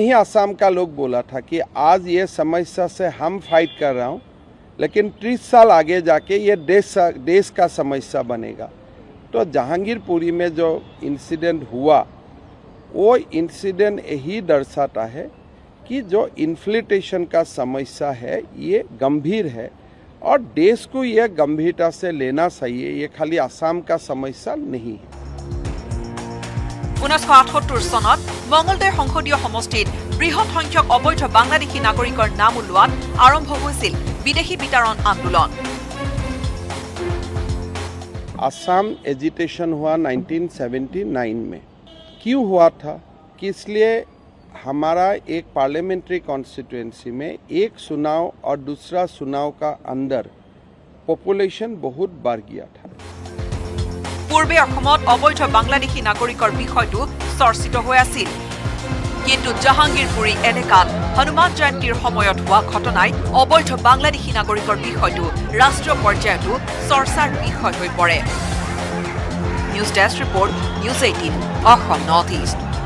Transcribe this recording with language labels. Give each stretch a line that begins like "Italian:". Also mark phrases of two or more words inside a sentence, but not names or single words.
Hindi: ही असम का लोग बोला था कि आज ये समस्या से हम फाइट कर रहा हूँ लेकिन 30 साल आगे जाके ये देश का समस्या बनेगा तो जहांगीरपुरी में जो इंसिडेंट हुआ वो इंसिडेंट यही दर्शाता है कि जो इन्फ्लेटेशन का समस्या है ये गंभीर है और देश को ये गंभीरता से लेना चाहिए ये खाली असम का समस्या नहीं है
Assamese: 1978 চনত মঙ্গলদৈ সংসদীয় সমষ্টিত বৃহৎ সংখ্যক অবৈধ বাংলাদেশী নাগৰিকৰ নাম উল্লোৱাত আৰম্ভ হৈছিল বিদেশী বিতৰণ আন্দোলন
Hindi: असम एजिटेशन हुआ 1979 में क्यों हुआ था कि इसलिए हमारा एक
English: parliamentary constituency
Hindi: में एक चुनाव और दूसरा चुनाव का अंदर पॉपुलेशन बहुत बढ़ गया था
Assamese: पूर्वे অসমত অবৈধ বাংলাদেশী নাগৰিকৰ বিষয়টো চৰ্চিত হৈ আছিল কিন্তু জাহাংগীৰপুৰী এলেকাত হনুমান জয়ন্তীৰ সময়ত হোৱা ঘটনাই অবৈধ বাংলাদেশী নাগৰিকৰ বিষয়টো ৰাষ্ট্ৰীয় পৰ্যায়তো চৰ্চাৰ বিষয় হৈ পৰে। নিউজ ডেস্ক ৰিপৰ্ট, নিউজ 18 অসম নৰ্থ ইষ্ট।